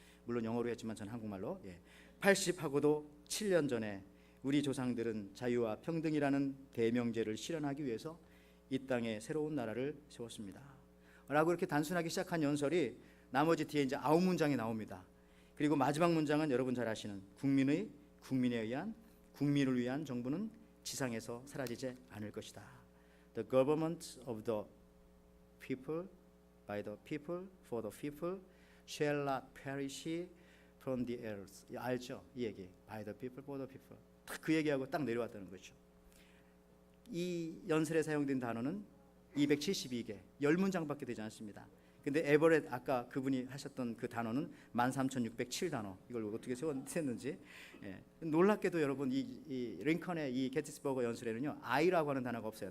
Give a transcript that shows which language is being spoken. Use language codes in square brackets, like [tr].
[ko] 물론 영어로 했지만 전 한국말로. 80하고도 7년 전에 우리 조상들은 자유와 평등이라는 대명제를 실현하기 위해서 이 땅에 새로운 나라를 세웠습니다. 라고 이렇게 단순하게 시작한 연설이 나머지 뒤에 이제 9문장이 나옵니다. 그리고 마지막 문장은 여러분 잘 아시는 국민에 의한, 국민을 위한 정부는 지상에서 사라지지 않을 것이다. [en] The government of the people, by the people, for the people, shall not perish from the earth. [ko] 알죠? 이 얘기. [en] By the people, for the people. [ko] 그 얘기하고 딱 내려왔다는 거죠. 이 연설에 사용된 단어는 272개, 10문장밖에 되지 않습니다. 근데 에버렛, 아까 그분이 하셨던 그 단어는 13,607단어. 이걸 어떻게 세웠는지. 놀랍게도 여러분, 이 링컨의 이 게티스버거 연설에는요, I라고 하는 단어가 없어요.